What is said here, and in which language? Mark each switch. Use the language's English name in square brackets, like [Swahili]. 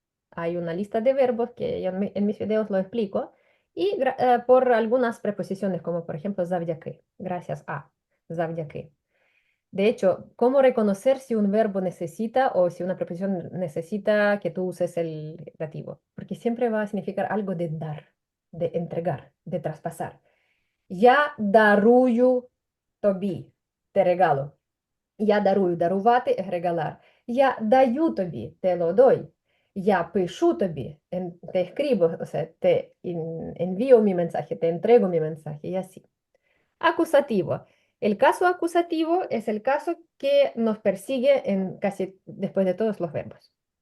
[Spanish] Hay una lista de verbos que yo en mis videos lo explico. Y por algunas preposiciones, como por ejemplo завдяки, gracias a, завдяки. De hecho, ¿cómo reconocer si un verbo necesita o si una preposición necesita que tú uses el dativo? Porque siempre va a significar algo de dar, de entregar, de traspasar. [Ukrainian] Я дарую тобі, [Spanish] te regalo. [Ukrainian] Я дарую, дарувати, regalar. Я даю тобі, [Spanish] te lo doy. [Ukrainian] Я пишу тобі, [Spanish] te escribo, o sea, te envío mi mensaje, te entrego mi mensaje y así. Acusativo. El caso acusativo es el caso que nos persigue en casi después de todos los verbos.